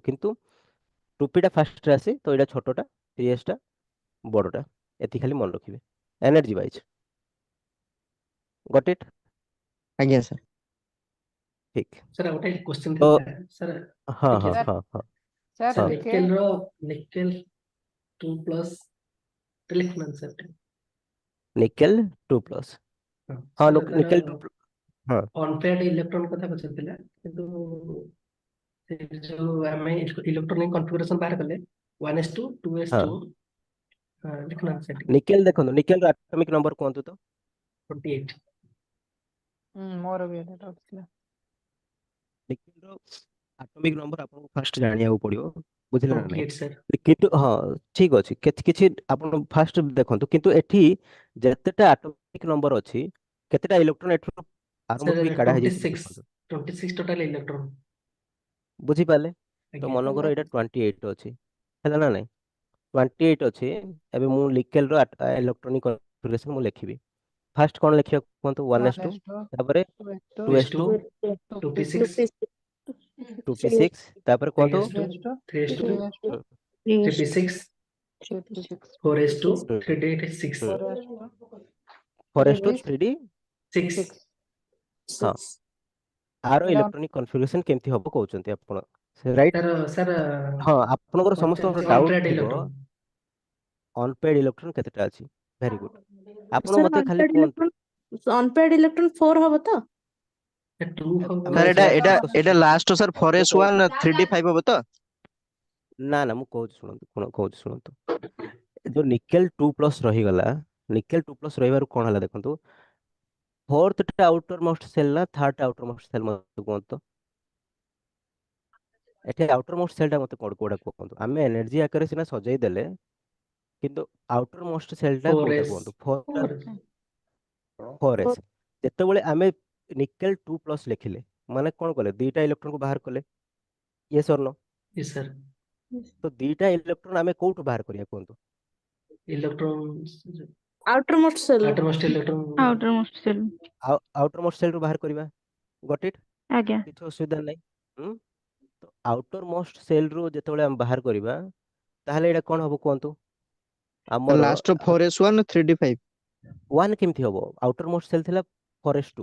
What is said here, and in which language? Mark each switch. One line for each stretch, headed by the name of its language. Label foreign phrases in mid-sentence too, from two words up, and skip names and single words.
Odia: କିନ୍ତୁ 2pଟା ଫାଷ୍ଟରେ ଆସେ, ତ ଏଇଟା ଛୋଟଟା, 3sଟା ବଡଟା। ଏତିକି ଖାଲି ମନେ ରଖିବେ
English: energy wise. got it?
Odia: ଆଜ୍ଞା ସାର୍। ଠିକ। ସାର୍ ଗୋଟେ କ୍ୱେଶ୍ଚନ ତ ଥିଲା ସାର୍। ହଁ ଟିକେ ହଁ ସାର୍ ହଁ ହଁ Sir,
Hindi: सर हाँ निकेल रो निकेल 2 प्लस लिखना सर निकेल 2+। हाँ सर तार निकेल 2। हाँ
English: unpaired electron
Odia: କଥା ପଚାରୁଥିଲା କିନ୍ତୁ ସେ ଯୋଉ ଆମେ
English: electronic configuration
Odia: ବାହାର କଲେ 1s2
Hindi: हाँ
Odia: 2s2 ଲିଖୁନାହାନ୍ତି ସେଠି ନିକେଲ ଦେଖନ୍ତୁ ନିକେଲ ର
English: atomic number
Odia: କୁହନ୍ତୁ ତ। 28 ମୋର ବି ଏଇଟା doubt ଥିଲା। ନିକେଲ ର
English: atomic number
Odia: ଆପଣଙ୍କୁ ଫାଷ୍ଟ ଜାଣିବାକୁ ପଡିବ, ବୁଝିଲେ ନା ନାଇଁ?
Hindi: 28 सर
Odia: କିନ୍ତୁ ହଁ ଠିକ ଅଛି, କିଛି କିଛି ଆପଣ ଫାଷ୍ଟ ଦେଖନ୍ତୁ, କିନ୍ତୁ ଏଠି ଯେତେଟା
English: atomic number
Odia: ଅଛି କେତେଟା ଇଲେକ୍ଟ୍ରନ ଏଠୁ ଆରମ୍ଭ
Hindi: सर
Odia: ହେଇକି କାଢା ହେଇଯାଇଛି 26 ଦେଖନ୍ତୁ, 26
English: total electron
Odia: ବୁଝିପାରିଲେ? ତ ଆଜ୍ଞା ମନେକର ଏଇଟା 28 ଅଛି, ହେଲା ନା ନାଇଁ? 28 ଅଛି। ଏବେ ମୁଁ ନିକେଲ ର
English: electronic configuration
Odia: ମୁଁ ଲେଖିବି। ଫାଷ୍ଟ କଣ ଲେଖିବାକୁ କୁହନ୍ତୁ? 1s2, 1s2 ତାପରେ 2s2 2s2, 2p6 2p6, ତାପରେ କୁହନ୍ତୁ 3s2 3s2 ହୁଁ, 3p6 4s2 ହୁଁ, 3d6 ହୁଁ, 4s2 4s2 3d। 6 ହଁ, ଆର ଏଇଟା
English: electronic configuration
Odia: କେମିତି ହବ କହୁଛନ୍ତି ଆପଣ, ରାଇଟ୍? ତାର ସର ହଁ, ଆପଣଙ୍କର ସମସ୍ତଙ୍କର ପଚାରୁଛି ଡାଉଟ୍ ଅନପେଡ୍ ଥିବ ଇଲେକ୍ଟ୍ରନ୍
English: unpaired electron
Odia: କେତେଟା ଅଛି।
English: very good.
Odia: ଆପଣ Sir, ମତେ ଖାଲି କୁହନ୍ତୁ।
English: unpaired electron
Odia: 4 ହବ ତ? 2 ଆମେ ସାର୍ ସେଇଟା ଏଇଟା discuss ଏଇଟା ଲାଷ୍ଟ ସାର୍ ମୁଁ 4s1 କହୁଛି, 3d5 ହବ ତ? ନା ନା ମୁଁ କହୁଛି ଶୁଣନ୍ତୁ, କହୁଛି ଶୁଣନ୍ତୁ। ଯୋଉ ନିକେଲ 2+ ରହିଗଲା, ନିକେଲ 2+ ରହିବାରୁ କଣ ହେଲା ଦେଖନ୍ତୁ,
English: ଫୋର୍ଥ
Odia: ଟା
English: outer most shell
Odia: ନା
English: third outer most shell
Odia: ମତେ କୁହନ୍ତୁ। ଏଠି
English: outer most shell
Odia: ଟା ମତେ କୋଉଟା କୁହନ୍ତୁ। ଆମେ ଏନର୍ଜି ଆକାରରେ ସିନା ସଜେଇ ଦେଲେ, କିନ୍ତୁ
English: outer most shell
Odia: ଟା କୋଉଟା 4s କୁହନ୍ତୁ? 4 4s 4s। ଯେତେବେଳେ ଆମେ ନିକେଲ 2+ ଲେଖିଲେ ମାନେ କଣ କଲେ? ଦିଟା ଇଲେକ୍ଟ୍ରନ କୁ ବାହାର କଲେ,
English: yes or no? yes sir
Odia: ତ ଦିଟା ଇଲେକ୍ଟ୍ରନ ଆମେ କୋଉଠୁ ବାହାର କରିବା କୁହନ୍ତୁ?
English: इलेक्ट्रॉन outermost cell. outermost electron Outermost cell. outer most shell
Odia: ରୁ ବାହାର କରିବା।
English: got it?
Odia: ଆଜ୍ଞା। କିଛି ଅସୁବିଧା ନାହିଁ। ହୁଁ? ତ
English: outer most shell
Odia: ରୁ ଯେତେବେଳେ ଆମେ ବାହାର କରିବା, ତାହେଲେ ଏଇଟା କଣ ହବ କୁହନ୍ତୁ? ଆମର ଲାଷ୍ଟ 4s1 3d5। 1 କେମିତି ହବ?
English: outer most shell
Odia: ଥିଲା 4s2।